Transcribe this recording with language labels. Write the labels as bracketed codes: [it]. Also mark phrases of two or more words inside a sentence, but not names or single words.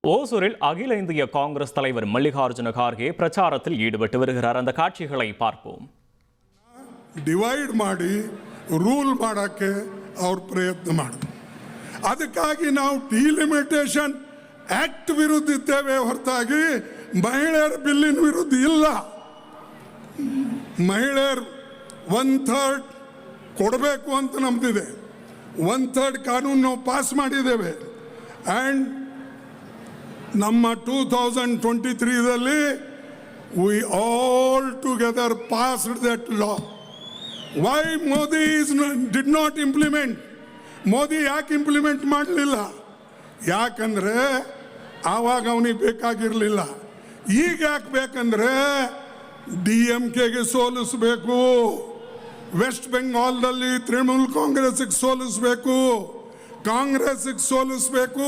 [ta] ஓசூரில் அகில இந்திய காங்கிரஸ் தலைவர் மல்லிகார்ஜுன கார்கே பிரச்சாரத்தில் ஈடுபட்டு வருகிறார். அந்த காட்சிகளை பார்ப்போம். [kn] ಡಿವೈಡ್ ಮಾಡಿ ರೂಲ್ ಮಾಡೋಕ್ಕೆ ಅವ್ರ ಪ್ರಯತ್ನ ಮಾಡಿದ್ರು. ಅದಕ್ಕಾಗಿ ನಾವು [en] delimitation act [kn] ವಿರುದ್ಧ ಇದ್ದೇವೆ ಹೊರತಾಗಿ ಮಹಿಳೆಯರ ಬಿಲ್ಲಿನ ವಿರುದ್ಧ ಇಲ್ಲ. ಮಹಿಳೆಯರು 1/3 ಕೊಡಬೇಕು ಅಂತ ನಮ್ದಿದೆ. 1/3 ಕಾನೂನು ನಾವು ಪಾಸ್ ಮಾಡಿದ್ದೇವೆ. ಆ್ಯಂಡ್ ನಮ್ಮ 2023ದಲ್ಲಿ [en] we all together passed that law. Why Modi did not implement? [kn] ಮೋದಿ ಯಾಕೆ ಇಂಪ್ಲಿಮೆಂಟ್ ಮಾಡಲಿಲ್ಲ? ಯಾಕಂದರೆ ಆವಾಗ ಅವನಿಗೆ ಬೇಕಾಗಿರಲಿಲ್ಲ. ಈಗ ಯಾಕೆ ಬೇಕಂದರೆ DMKಗೆ ಸೋಲಿಸಬೇಕು, ವೆಸ್ಟ್ ಬೆಂಗಾಲ್ದಲ್ಲಿ ತೃಣಮೂಲ ಕಾಂಗ್ರೆಸ್ಗೆ ಸೋಲಿಸಬೇಕು, ಕಾಂಗ್ರೆಸ್ಗೆ ಸೋಲಿಸಬೇಕು.